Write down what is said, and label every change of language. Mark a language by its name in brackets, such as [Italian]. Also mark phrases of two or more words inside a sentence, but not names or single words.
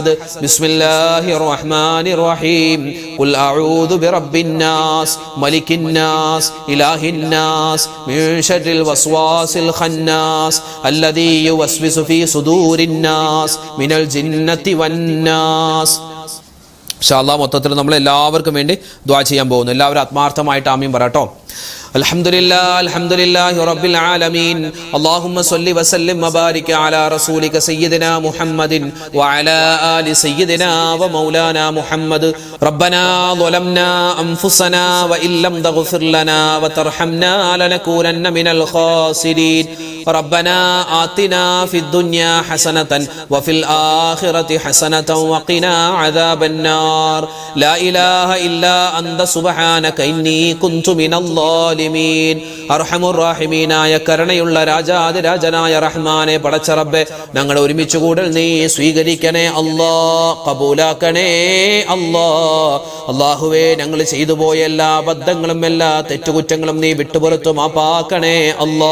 [Arabic] بسم الله الرحمن الرحيم. قل أعوذ برب الناس ملك الناس إله الناس من شر الوسواس الخناس الذي يوسوس في صدور الناس من الجنة والناس. إن شاء الله [Malayalam] മൊത്തത്തിൽ നമ്മൾ എല്ലാവർക്കും വേണ്ടി ദുആ ചെയ്യാൻ പോകുന്നു. എല്ലാവരും ആത്മാർത്ഥമായിട്ട് ആമീൻ പറയട്ടോ. [Arabic] الحمد لله رب العالمين. اللهم صل وسلم وبارك على رسولك سيدنا محمد وعلى آل سيدنا ومولانا محمد. ربنا ظلمنا أنفسنا وإن لم تغفر لنا وترحمنا لنكونن من الخاسرين. ربنا آتنا في الدنيا حسنة وفي الآخرة حسنة وقنا عذاب النار. لا إله إلا أنت سبحانك إني كنت من الظالمين. أرحم الراحمين [Malayalam] കരുണയുള്ള രാജാതിരാജനായ റഹ്മാനെ പടച്ച റബ്ബേ, ഞങ്ങളെ ഒരുമിച്ച് കൂടൽ നീ സ്വീകരിക്കണേ അല്ലാ, കബൂലാക്കണേ അല്ലാ. അല്ലാഹുവേ, ഞങ്ങൾ ചെയ്തു പോയ എല്ലാ അബദ്ധങ്ങളും എല്ലാ തെറ്റുകുറ്റങ്ങളും നീ വിട്ടുപുറത്തു മാപ്പാക്കണേ അല്ലാ.